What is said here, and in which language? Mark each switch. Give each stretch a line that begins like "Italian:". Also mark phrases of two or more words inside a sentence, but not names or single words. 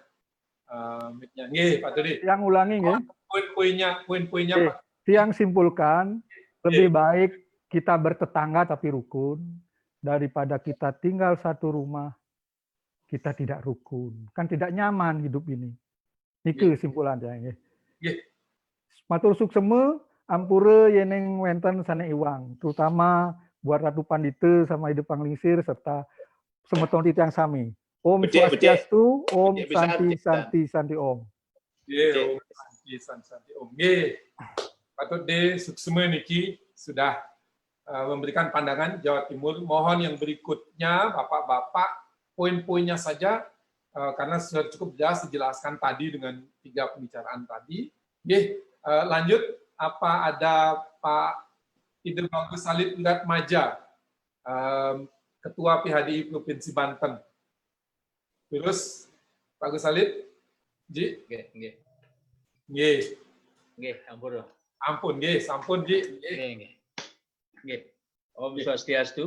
Indonesian: Mute-nya. Nggih, Pak Tudi. Yang ulangi nggih. Poin-poinnya Oke. Pak. Tiang simpulkan lebih baik kita bertetangga tapi rukun daripada kita tinggal satu rumah kita tidak rukun. Kan tidak nyaman hidup ini. Niki kesimpulannya nggih. Nggih.
Balinese: Matur sukseme ampura yeneng wenten sana iwang,
Indonesian: terutama buat
Balinese: Ratu Pandita sama Ide Panglingsir serta semeton titiang sami. Om Swastiastu, Om Santi Om. Nggih, Om Santi Om. Nggih.
Indonesian: Patut di suksema niki sudah memberikan pandangan Jawa Timur. Mohon yang berikutnya Bapak-bapak poin-poinnya saja karena sudah cukup jelas dijelaskan tadi dengan 3 pembicaraan tadi. Nggih, lanjut apa ada Pak Ide Bagus Salib Wirat Maja, Ketua PHDI Provinsi Banten. Terus Pak Gus Salib, Ji?
Balinese: Nggih. Ampun, nggih, sampun, Ji. Nggih. Om Swastiastu.